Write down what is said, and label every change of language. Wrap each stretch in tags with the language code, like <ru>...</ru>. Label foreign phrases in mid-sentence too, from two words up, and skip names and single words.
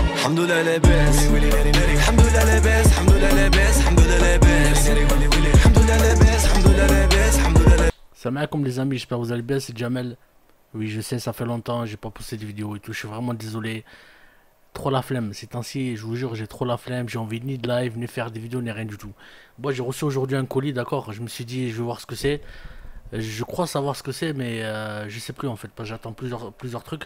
<ar>الحمد لله لا باس، الحمد لله لا باس، الحمد لله لا باس، الحمد لله لا باس، الحمد لله لا باس، الحمد لله لا باس، الحمد لله لا باس. السلام عليكم</ar> <fr>les amis, j'espère que vous allez bien, c'est Jamel. Oui, je sais, ça fait longtemps, j'ai pas posté de vidéo et tout, je suis vraiment désolé. Trop la flemme, ces temps-ci, je vous jure, j'ai trop la flemme, j'ai envie ni de live, ni faire des vidéos, ni rien du tout. Moi, j'ai reçu aujourd'hui un colis, d'accord, je me suis dit, je vais voir ce que c'est. Je crois savoir ce que c'est, mais je sais plus en fait, parce que j'attends plusieurs trucs.</fr>